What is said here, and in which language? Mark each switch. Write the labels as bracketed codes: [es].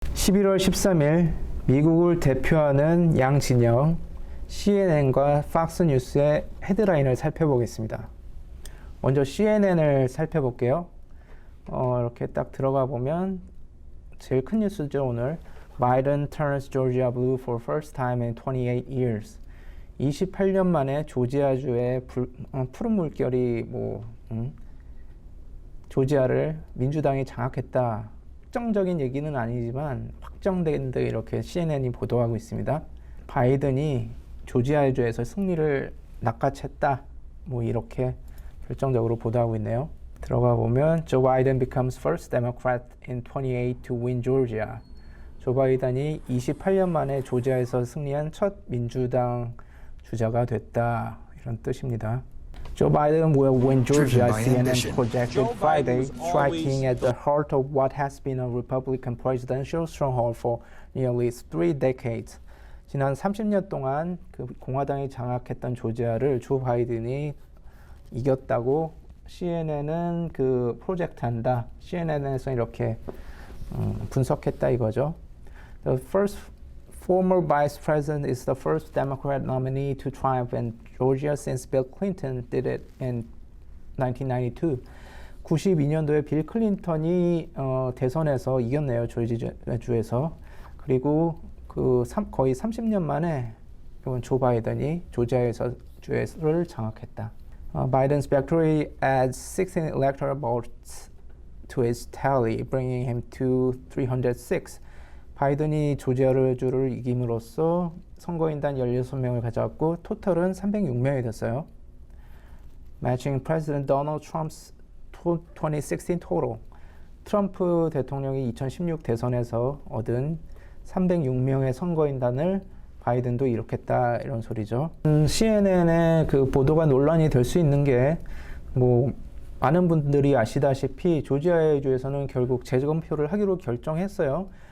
[ko] 11월 13일 미국을 대표하는 양진영 CNN과 팍스뉴스의 헤드라인을 살펴보겠습니다. 먼저 CNN을 살펴볼게요. 이렇게 딱 들어가 보면 제일 큰 뉴스죠. 오늘 [en] Biden turns Georgia blue for first time in 28 years. [ko] 28년 만에 조지아주의 푸른 물결이 조지아를 민주당이 장악했다. 확정적인 얘기는 아니지만 확정된 듯 이렇게 CNN이 보도하고 있습니다. 바이든이 조지아주에서 승리를 낚아챘다. 이렇게 결정적으로 보도하고 있네요. 들어가 보면 [en] Joe Biden becomes first Democrat in 28 to win Georgia. [ko] 조 바이든이 28년 만에 조지아에서 승리한 첫 민주당 주자가 됐다. 이런 뜻입니다. [en] Joe Biden will win Georgia, CNN projected Friday, striking at the heart of what has been a Republican presidential stronghold for nearly 3 decades. [ko] 지난 30년 동안 그 공화당이 장악했던 조지아를 조 바이든이 이겼다고 CNN은 그 프로젝트한다. CNN에서 이렇게 분석했다 이거죠. [en] The first former vice president is the first Democrat nominee to triumph in Georgia since Bill Clinton did it in 1992. [ko] 92년도에 빌 클린턴이 대선에서 이겼네요. 조지아주에서. 그리고 거의 30년 만에 조 바이든이 조지아에서 주를 장악했다. [en] Biden's victory adds 16 electoral votes to his tally, bringing him to 306. [ko] 바이든이 조지아주를 이김으로써 선거인단 16명을 가져왔고 토탈은 306명이 됐어요. [en] Matching President Donald Trump's 2016 total. [ko] 트럼프 대통령이 2016 대선에서 얻은 306명의 선거인단을 바이든도 이룩했다 이런 소리죠. CNN의 그 보도가 논란이 될 수 있는 게 많은 분들이 아시다시피 조지아주에서는 결국 재검표를 하기로 결정했어요.